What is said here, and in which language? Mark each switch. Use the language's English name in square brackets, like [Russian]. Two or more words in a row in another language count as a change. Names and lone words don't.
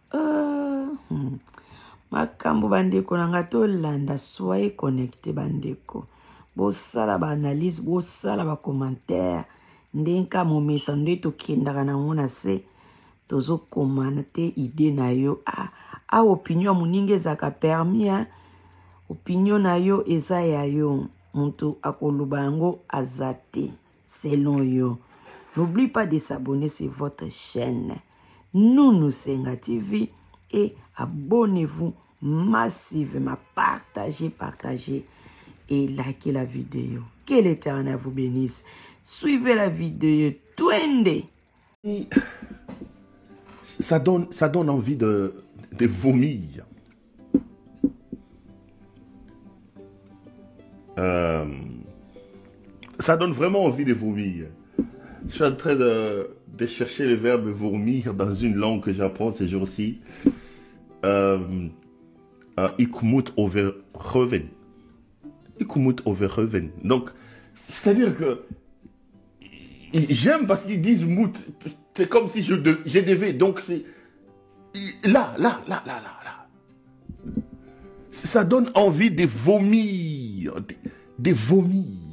[Lingala] makambo bandeko nanga to landa [French] soyez connecté [Lingala] bandeko bo sala ba analyse bo sala ba commentaire ndenka momesa nde to kindaka na ngona se tozo komana te idée na yo opinion muninge zaka permis opinion na yo eza ya yo muntu akoluba yango azate selon yo. [French] N'oublie pas de s'abonner sur votre chaîne Nounou Senga TV et abonnez-vous massivement, partagez et likez la vidéo. Que l'Éternel vous bénisse. Suivez la vidéo. Twende. Ça donne envie de vomir. Ça donne vraiment envie de vomir. Je suis en train de chercher le verbe vomir dans une langue que j'apprends ces jours-ci. [Dutch] Ik moet overgeven. Ik moet overgeven. [French] Donc, c'est-à-dire que j'aime parce qu'ils disent mout. C'est comme si je devais. Donc, c'est là. Ça donne envie de vomir. De vomir.